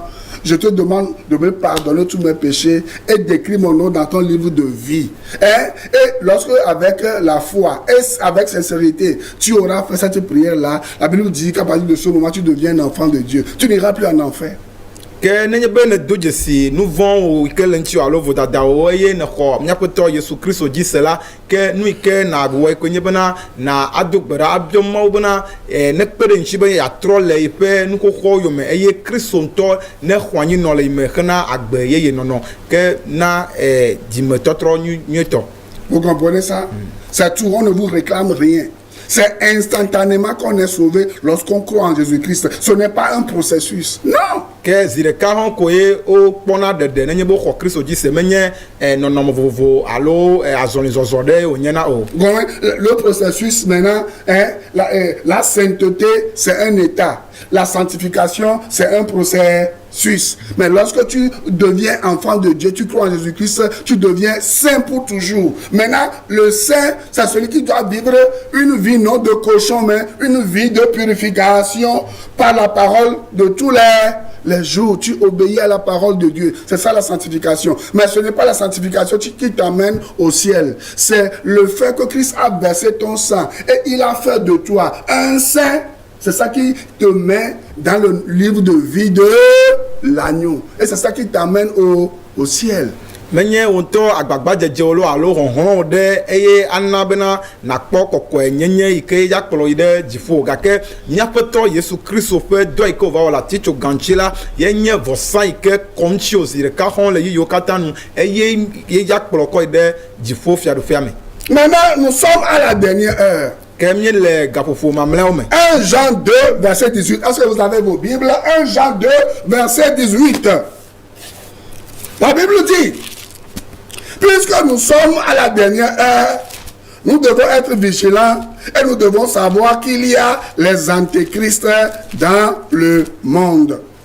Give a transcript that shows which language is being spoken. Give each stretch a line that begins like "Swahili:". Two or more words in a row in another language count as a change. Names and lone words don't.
French: Je te demande de me pardonner tous mes péchés et d'écrire mon nom dans ton livre de vie. Et lorsque avec la foi et avec sincérité, tu auras fait cette prière-là, la Bible dit qu'à partir de ce moment, tu deviens un enfant de Dieu. Tu n'iras plus en enfer.
Ewe: Que nenye be ne do dzesi nu vɔn o ike le ŋuti alo vodadawo eye ne xɔ miaƒe tɔ Yesu Kristo dzi se la ke nu ike na wɔe ko nye bena na ado gbe ɖa abiɔ Mawu bena ne kpe ɖe ŋuti be yeatrɔ le yiƒe nuxoxo yome eye Kristo ŋutɔ ne xɔ anyi nɔ le yi me hena agbe yeye nɔnɔ ke na dzimetɔtrɔ nyuietɔ.
French: Vous comprenez ça? C'est tout, on ne vous réclame rien. C'est instantanément qu'on est sauvé lorsqu'on croit en Jésus-Christ. Ce n'est pas un processus. Non.
Ewe: Que zireka hon koye o kpɔna ɖeɖe nenye be xɔ Kristo dzi se menye nɔnɔme vovovo alo azɔlizɔzɔ ɖe wònyena o.
French: Le processus maintenant, la sainteté, c'est un état. La sanctification, c'est un processus. Mais lorsque tu deviens enfant de Dieu, tu crois en Jésus-Christ, tu deviens saint pour toujours. Maintenant, le saint, c'est celui qui doit vivre une vie non de cochon, mais une vie de purification par la parole de tous les jours. Tu obéis à la parole de Dieu. C'est ça la sanctification. Mais ce n'est pas la sanctification qui t'amène au ciel. C'est le fait que Christ a versé ton sang et il a fait de toi un saint. C'est ça qui te met dans le livre de vie de l'agneau. Et c'est ça qui t'amène au ciel.
Ewe: Menye wonto agbagbadzedzewo lo alo hɔhlɔwo ɖe eye ana bena nakpɔ kɔkɔe nyenye yi ke ya kplɔ yi ɖe dziƒo gake míaƒe tɔ Yesu Kristo ƒe dɔ yi ke wòva wɔ le atitso gantsi la ye nye vɔsa yi ke kɔm tsi o zi ɖeka xɔm le yiyiwo katã nu eye ye ya kplɔ kɔ yi ɖe dziƒo fiaɖoƒea me.
French: Maintenant, nous sommes à la dernière heure.
Ewe: ke mi le gaƒoƒo mamlɛwo me.
French: 1 Jean 2, verset 18. Est-ce que vous avez vos Bibles? 1 Jean 2, verset 18. La Bible dit, puisque nous sommes à la dernière heure, nous devons être vigilants et nous devons savoir qu'il y a les antéchrists dans le monde.